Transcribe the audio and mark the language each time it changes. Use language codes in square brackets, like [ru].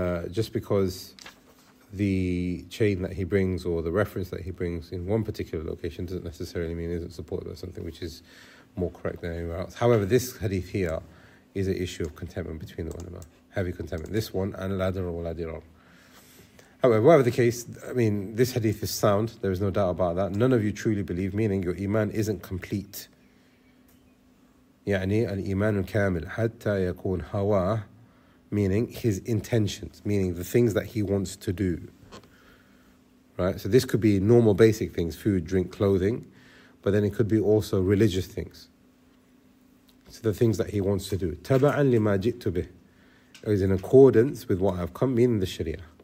[en] Just because the chain that he brings or the reference that he brings in one particular location doesn't necessarily mean it isn't supported by something which is more correct than anywhere else. However, this hadith here is an issue of contentment between the ulama, heavy contentment. This one and ladder or ladirar. However, whatever the case, I mean, this hadith is sound. There is no doubt about that. None of you truly believe, meaning your iman isn't complete. [ar] يعني الإيمان الكامل حتى يكون هوا. [en] Meaning his intentions, meaning the things that he wants to do. Right? So this could be normal basic things, food, drink, clothing, but then it could be also religious things. So the things that he wants to do. [ar] Taba'an lima jittu bih. [en] It is in accordance with what I have come, meaning the Sharia.